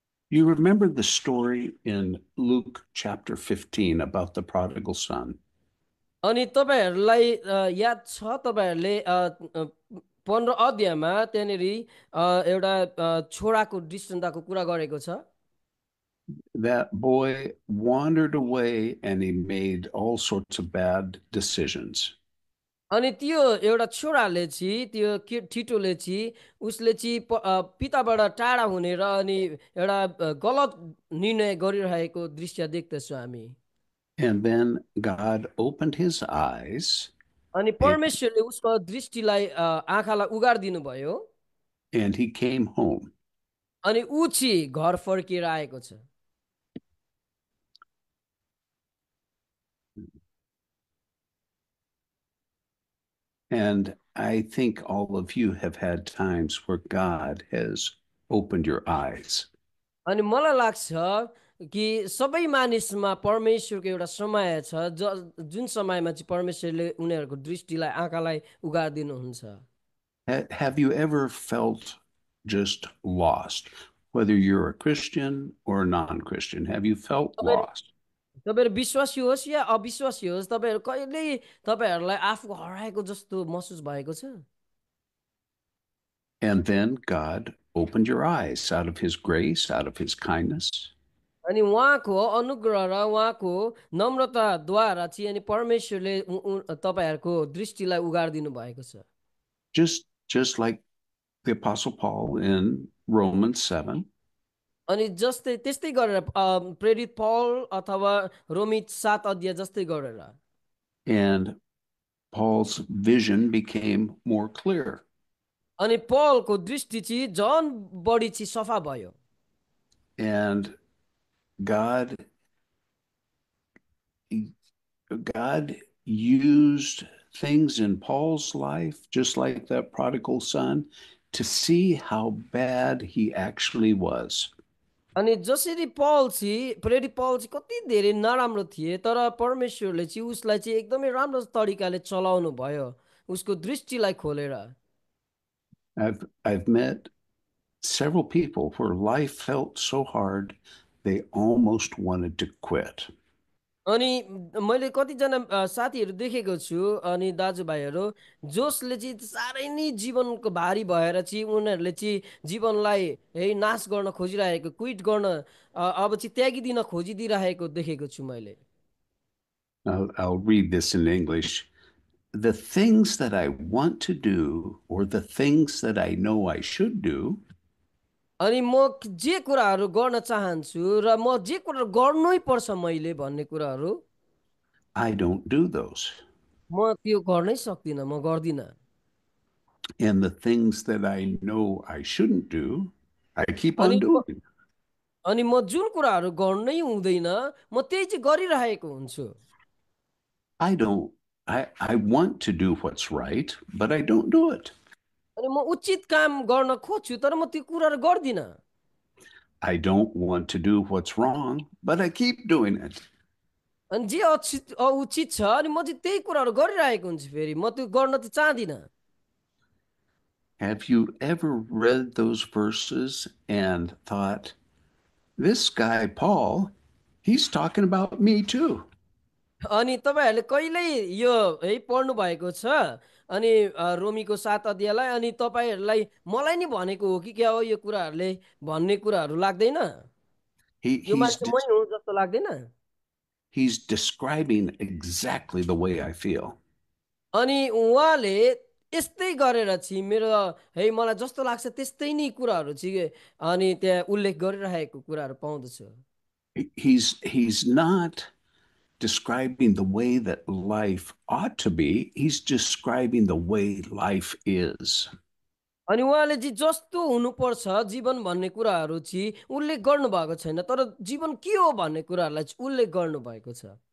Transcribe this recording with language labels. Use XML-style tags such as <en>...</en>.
<en>You remember the story in Luke chapter 15 about the prodigal son.</en> <ne>अनि तपाईहरूलाई याद छ तपाईहरूले 15 अध्यायमा त्यहाँनिर एउटा छोराको दृष्टान्तको कुरा गरेको छ</ne> <en>That boy wandered away and he made all sorts of bad decisions.</en> <ne>अनि त्यो एउटा छोराले चाहिँ त्यो ठिटोले चाहिँ उसले चाहिँ पिताबाट टाढा हुने र अनि एउटा गलत निर्णय गरिरहेको दृश्य देख्दछौँ हामी</ne> <en>And then God opened his eyes</en> <ne>अनि</ne> <en>and,</en> <ne>परमेश्वरले उसको दृष्टिलाई आँखालाई उगारिदिनु भयो</ne> <en>and he came home.</en> <ne>अनि ऊ चाहिँ घर फर्किएर आएको छ</ne> <en>And I think all of you have had times where God has opened your eyes.</en> <ne>अनि मलाई लाग्छ कि सबै मानिसमा परमेश्वरको एउटा समय छ जुन समयमा चाहिँ परमेश्वरले उनीहरूको दृष्टिलाई आँखालाई उगारिदिनुहुन्छ</ne> <en>Have you ever felt just lost, whether you're a Christian or a non-Christian? Have you felt lost?</en> <ne>तपाईँहरू विश्वासी होस् या अविश्वासी होस् तपाईँहरू कहिल्यै तपाईँहरूलाई आफू हराएको जस्तो महसुस भएको छ</ne> <en>And then God opened your eyes out of his grace, out of his kindness.</en> <ne>अनि उहाँको अनुग्रह र उहाँको नम्रताद्वारा चाहिँ अनि परमेश्वरले तपाईँहरूको दृष्टिलाई उगारिदिनु भएको छ</ne> <en>Just like the Apostle Paul in Romans 7.</en> <ne>अनि त्यस्तै गरेर प्रेरित पौल अथवा रोमी 7 अध्याय जस्तै गरेर</ne> <en>And Paul's vision became more clear.</en> <ne>अनि पौलको दृष्टि चाहिँ झन बढी चाहिँ सफा भयो</ne> <en>And God God used things in Paul's life, just like that prodigal son, to see how bad he actually was.</en> <ne>अनि जसरी प्रेरित पौल चाहिँ कति धेरै नराम्रो थिए, तर परमेश्वरले चाहिँ उसलाई चाहिँ एकदमै राम्रो तरिकाले चलाउनु भयो, उसको दृष्टिलाई खोलेर।</ne> <en>I've met several people where life felt so hard they almost wanted to quit.</en> <ne>अनि मैले कतिजना साथीहरू देखेको छु अनि दाजुभाइहरू जसले चाहिँ साह्रै नै जीवनको भारी भएर चाहिँ उनीहरूले चाहिँ जीवनलाई है नाश गर्न खोजिरहेको, क्विट गर्न अब चाहिँ त्यागिदिन खोजिदिइरहेको देखेको छु मैले।</ne> <en>I'll read this in English. The things that I want to do, or the things that I know I should do,</en> <ne>अनि म जे कुराहरू गर्न चाहन्छु र म जे कुरा गर्नै पर्छ मैले भन्ने कुराहरू</ne> <en>I don't do those.</en> <ne>म त्यो गर्नै सक्दिनँ, म गर्दिनँ।</ne> <en>And the things that I know I shouldn't do, I keep</en> <ne>अनि</ne> <en>on doing.</en> <ne>अनि म जुन कुराहरू गर्नै हुँदैन म त्यही चाहिँ गरिरहेको हुन्छु।</ne> <en>I want to do what's right, but I don't do it.</en> <ne>अनि म उचित काम गर्न खोज्छु तर म त्यो कुराहरू गर्दिनँ।</ne> <en>I don't want to do what's wrong, but I keep doing it.</en> <ne>अनि जे उचित छ अनि म चाहिँ त्यही कुराहरू गरिरहेको हुन्छु, फेरि म त्यो गर्न त चाहदिनँ।</ne> <en>Have you ever read those verses and thought, this guy, Paul, he's talking about me too?</en> <ne>अनि तपाईँहरूले कहिल्यै यो है पढ्नु भएको छ अनि रोमीको 7 अध्यायलाई, अनि तपाईँहरूलाई मलाई नि भनेको हो कि क्या हो यो कुराहरूले भन्ने कुराहरू लाग्दैन? यो</ne> <en>He's</en> <ne>मान्छे मै हुँ जस्तो लाग्दैन?</ne> <en>he's describing exactly the way I feel.</en> <ne>अनि उहाँले यस्तै गरेर चाहिँ मेरो है मलाई जस्तो लाग्छ त्यस्तै नै कुराहरू चाहिँ अनि त्यहाँ उल्लेख गरिरहेको कुराहरू पाउँदछु।</ne> <en>He's not describing the way that life ought to be. He's describing the way life is.</en> <ne>अनि उहाँले चाहिँ जस्तो हुनुपर्छ जीवन भन्ने कुराहरू चाहिँ उल्लेख गर्नुभएको छैन, तर जीवन के हो भन्ने कुराहरूलाई चाहिँ उल्लेख गर्नुभएको छ।</ne>